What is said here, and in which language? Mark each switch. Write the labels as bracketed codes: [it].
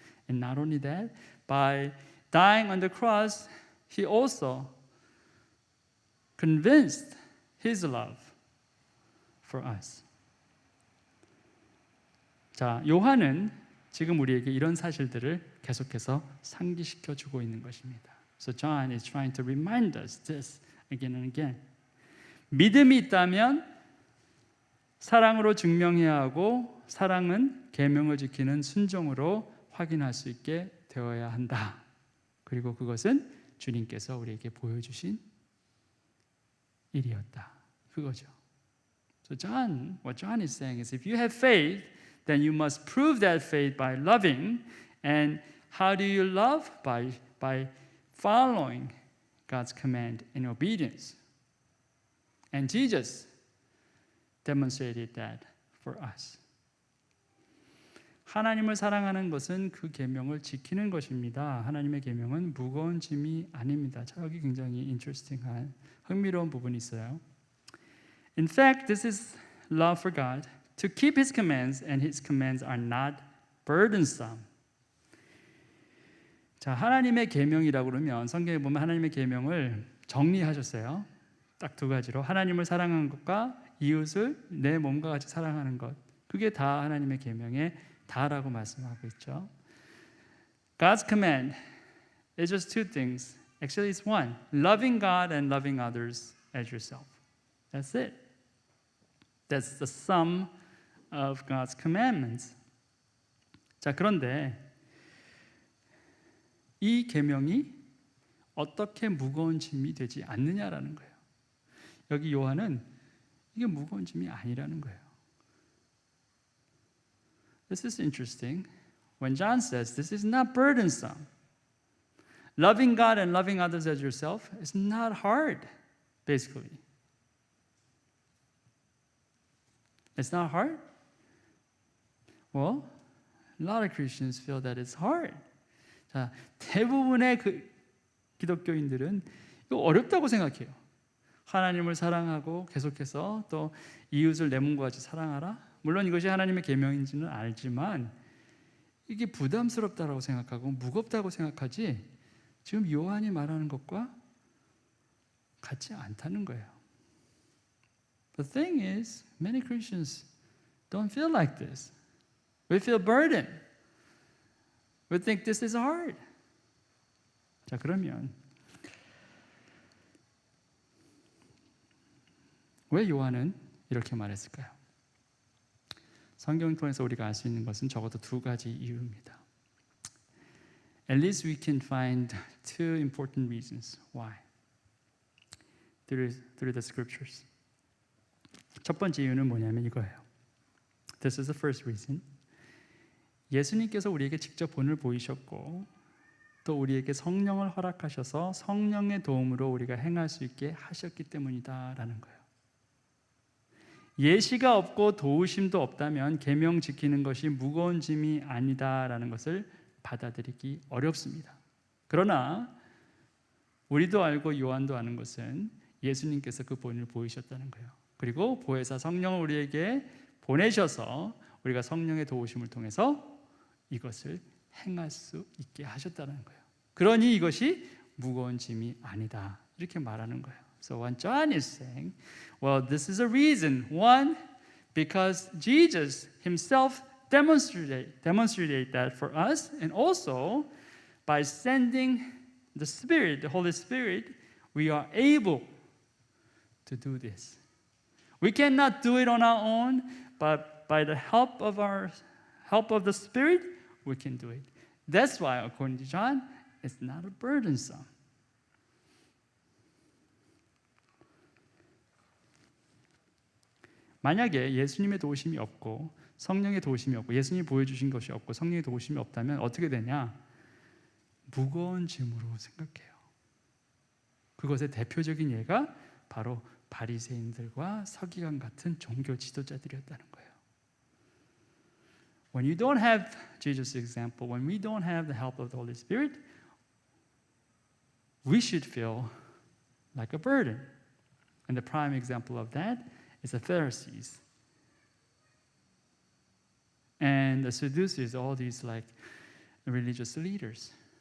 [en] And not only that, by dying on the cross, he also convinced his love for us. [ko] 자, 요한은 지금 우리에게 이런 사실들을 계속해서 상기시켜 주고 있는 것입니다. [en] So John is trying to remind us this again and again. [ko] 믿음이 있다면 사랑으로 증명해야 하고 사랑은 계명을 지키는 순종으로 확인할 수 있게 되어야 한다. 그리고 그것은 주님께서 우리에게 보여주신 일이었다. 그거죠. [en] So what John is saying is if you have faith, then you must prove that faith by loving. And how do you love? By following God's command in obedience. And Jesus demonstrated that for us. [ko] 하나님을 사랑하는 것은 그 계명을 지키는 것입니다. 하나님의 계명은 무거운 짐이 아닙니다. 자, 여기 굉장히 interesting한 흥미로운 부분이 있어요. [en] In fact, this is love for God, to keep His commands, and His commands are not burdensome. [ko] 자, 하나님의 계명이라고 그러면 성경에 보면 하나님의 계명을 정리하셨어요. 딱 두 가지로 하나님을 사랑하는 것과 이웃을 내 몸과 같이 사랑하는 것. 그게 다 하나님의 계명의 다라고 말씀하고 있죠. [en] God's command is just two things. Actually, it's one. Loving God and loving others as yourself. That's it. That's the sum of God's commandments. [ko] 자, 그런데 이 계명이 어떻게 무거운 짐이 되지 않느냐라는 거예요. 여기 요한은 이게 무거운 짐이 아니라는 거예요. [en] This is interesting. When John says this is not burdensome, loving God and loving others as yourself is not hard, basically. It's not hard? Well, a lot of Christians feel that it's hard. [ko] 자, 대부분의 기독교인들은 이거 어렵다고 생각해요. 하나님을 사랑하고 계속해서 또 이웃을 내 몸과 같이 사랑하라. 물론 이것이 하나님의 계명인지는 알지만 이게 부담스럽다라고 생각하고 무겁다고 생각하지 지금 요한이 말하는 것과 같지 않다는 거예요. [en] The thing is, many Christians don't feel like this. We feel burdened. We think this is hard. [ko] 자, 그러면 왜 요한은 이렇게 말했을까요? 성경을 통해서 우리가 알 수 있는 것은 적어도 두 가지 이유입니다. [en] At least we can find two important reasons why through the scriptures. [ko] 첫 번째 이유는 뭐냐면 이거예요. [en] This is the first reason. [ko] 예수님께서 우리에게 직접 본을 보이셨고 또 우리에게 성령을 허락하셔서 성령의 도움으로 우리가 행할 수 있게 하셨기 때문이다라는 거예요. 예시가 없고 도우심도 없다면 계명 지키는 것이 무거운 짐이 아니다라는 것을 받아들이기 어렵습니다. 그러나 우리도 알고 요한도 아는 것은 예수님께서 그 본을 보이셨다는 거예요. 그리고 보혜사 성령을 우리에게 보내셔서 우리가 성령의 도우심을 통해서 이것을 행할 수 있게 하셨다는 거예요. 그러니 이것이 무거운 짐이 아니다 이렇게 말하는 거예요. [en] So what John is saying, well, this is a reason. One, because Jesus himself demonstrated that for us, and also by sending the Spirit, the Holy Spirit, we are able to do this. We cannot do it on our own, but by the help of the Spirit, we can do it. That's why, according to John, it's not burdensome. [ko] 만약에 예수님의 도우심이 없고 성령의 도우심이 없고 예수님이 보여주신 것이 없고 성령의 도우심이 없다면 어떻게 되냐? 무거운 짐으로 생각해요. 그것의 대표적인 예가 바로 바리새인들과 서기관 같은 종교 지도자들이었다는 거예요. [en] When you don't have Jesus' example, when we don't have the help of the Holy Spirit, we should feel like a burden. And the prime example of that is the Pharisees and the Sadducees, all these like religious leaders.